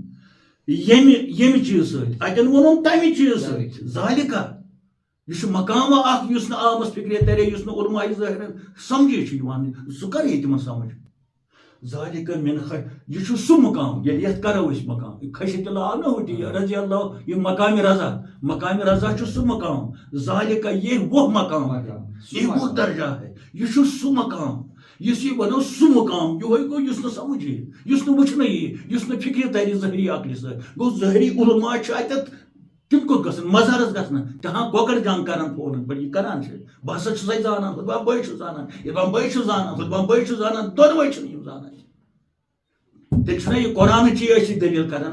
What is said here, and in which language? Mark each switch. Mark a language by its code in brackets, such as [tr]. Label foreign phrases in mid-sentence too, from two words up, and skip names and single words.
[ks] ییٚمہِ چیٖز سۭتۍ اتٮ۪ن ووٚنُن تمہِ چیٖز سۭتۍ ذالِکہ یہ چھُ مقامہ اکھ یُس نہٕ عامس فِکرِ ترِ یُس نہٕ علماء ظٲہرن سمجھے چھُ یِوان سُہ کر یی تِمن سمجھ [ar] ذالِکَ مِن [ks] یہ چھُ سُہ مقام ییٚلہِ یتھ کرو أسۍ مقام [ar] خشیت اللہ [ks] آو نہ ہوتی [ar] رضی اللہ [ks] یہ مقام رضا چھُ سُہ مقام ذالِکہ [ur] یہ وہ مقام یہ وہ درجہ ہے [ks] یہ چھُ سُہ مقام یُس یہ ونو سُہ مقام یہوے گوٚو یُس نہٕ سمجھ یی یُس نہٕ وٕچھنہٕ یی یُس نہٕ فِکرِ ترِ ظٲہری عقلہِ سۭتۍ گوٚو ظٲہری علماء چھِ اتٮ۪تھ تِم کوٚت گژھن مزارس گژھن تہاں کۄکر جنگ کران فونن پٮ۪ٹھ یہِ کران چھِ بہٕ ہسا چھُسے زانان ہُتبا بٲے چھُ زانان یِتبا بٲے چھُ زانان ہُتبا بٲے چھُ زانان دۄنوے چھِنہٕ یِم زانان تیٚلہِ چھُنہ یہِ قرآنٕچی أسۍ دٔلیٖل کران